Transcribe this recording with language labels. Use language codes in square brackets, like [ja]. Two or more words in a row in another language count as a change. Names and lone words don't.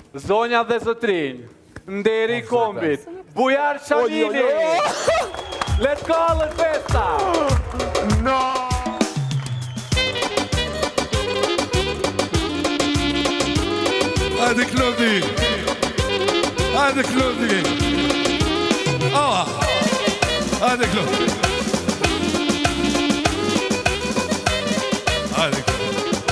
[sq] Zonja dhe zotrinj, nderi kombit, Bujar Shamili. [en] Let's call it festa. No! [sq] Hajde Klodi! Hajde Klodi! Hajde Klodi! Hajde Klodi!